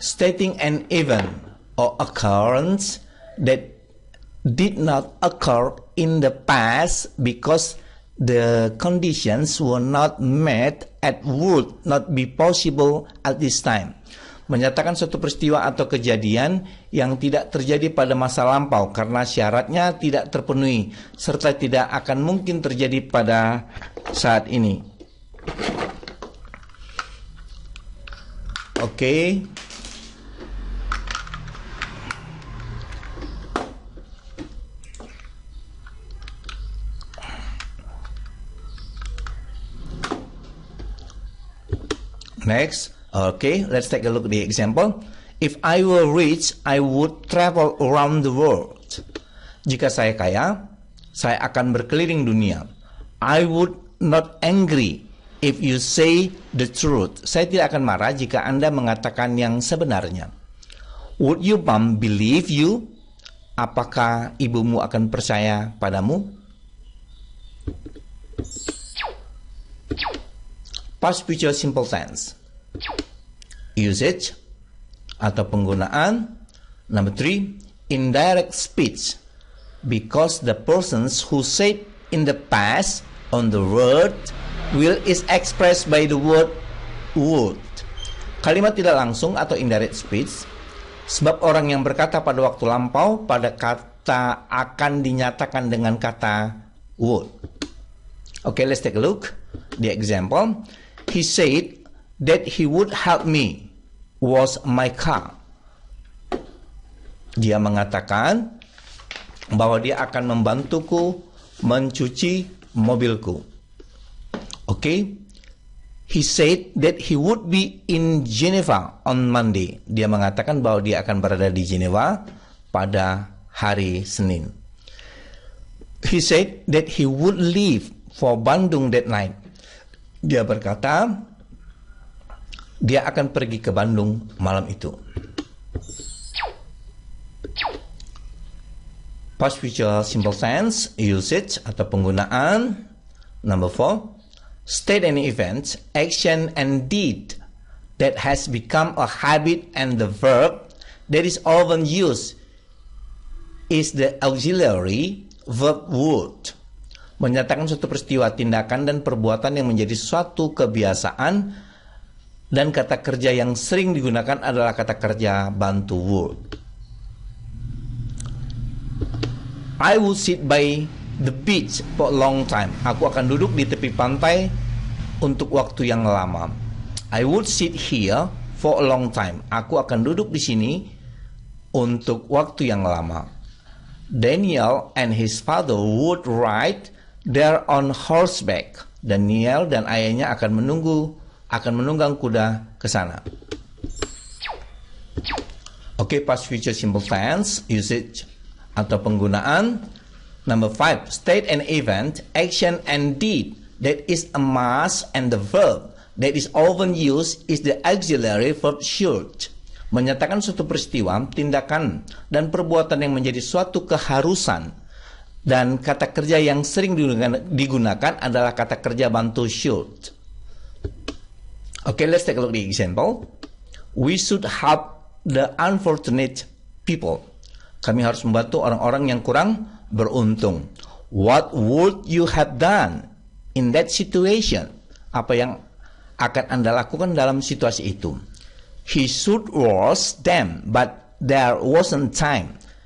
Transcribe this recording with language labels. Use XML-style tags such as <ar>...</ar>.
<en>Stating an event or occurrence that did not occur in the past because the conditions were not met and would not be possible at this time.</en> <id>Menyatakan suatu peristiwa atau kejadian yang tidak terjadi pada masa lampau karena syaratnya tidak terpenuhi serta tidak akan mungkin terjadi pada saat ini. Oke.</id> <en>Next, okay, let's take a look at the example. If I were rich, I would travel around the world.</en> <id>Jika saya kaya, saya akan berkeliling dunia.</id> <en>I would not angry if you say the truth.</en> <id>Saya tidak akan marah jika Anda mengatakan yang sebenarnya.</id> <en>Would your mom believe you?</en> <id>Apakah ibumu akan percaya padamu?</id> <en>Past, future, simple tense. Usage</en> <id>atau penggunaan.</id> <en>Number 3. Indirect speech. Because the persons who said in the past on the word will is expressed by the word would.</en> <id>Kalimat tidak langsung atau indirect speech. Sebab orang yang berkata pada waktu lampau pada kata akan dinyatakan dengan kata would.</id> <en>Okay, let's take a look. The example. He said that he would help me wash my car.</en> <id>Dia mengatakan bahwa dia akan membantuku mencuci mobilku. Okay?</id> <en>He said that he would be in Geneva on Monday.</en> <id>Dia mengatakan bahwa dia akan berada di Geneva pada hari Senin.</id> <en>He said that he would leave for Bandung that night.</en> <id>Dia berkata, dia akan pergi ke Bandung malam itu.</id> <en>Past future simple tense usage</en> <id>atau penggunaan.</id> <en>Number 4. State any event, action, and deed that has become a habit, and the verb that is often used is the auxiliary verb would.</en> <id>Menyatakan suatu peristiwa, tindakan, dan perbuatan yang menjadi suatu kebiasaan, dan kata kerja yang sering digunakan adalah kata kerja bantu would.</id> <en>I will sit by the beach for a long time.</en> <id>Aku akan duduk di tepi pantai untuk waktu yang lama.</id> <en>I would sit here for a long time.</en> <id>Aku akan duduk di sini untuk waktu yang lama.</id> <en>Daniel and his father would ride there on horseback.</en> <id>Daniel dan ayahnya akan menunggang kuda ke sana.</id> <en>Oke, past future simple tense usage</en> <id>atau penggunaan.</id> <en>Number 5, state an event, action, and deed that is a must, and the verb that is often used is the auxiliary verb should.</en> <id>Menyatakan suatu peristiwa, tindakan, dan perbuatan yang menjadi suatu keharusan, dan kata kerja yang sering digunakan adalah kata kerja bantu should.</id> <en>Okay, let's take a look at the example. We should help the unfortunate people.</en> <id>Kami harus membantu orang-orang yang kurang beruntung.</id> <en>What would you have done in that situation?</en> <id>Apa yang akan Anda lakukan dalam situasi itu?</id> <en>He should wash them, but there wasn't time.</en>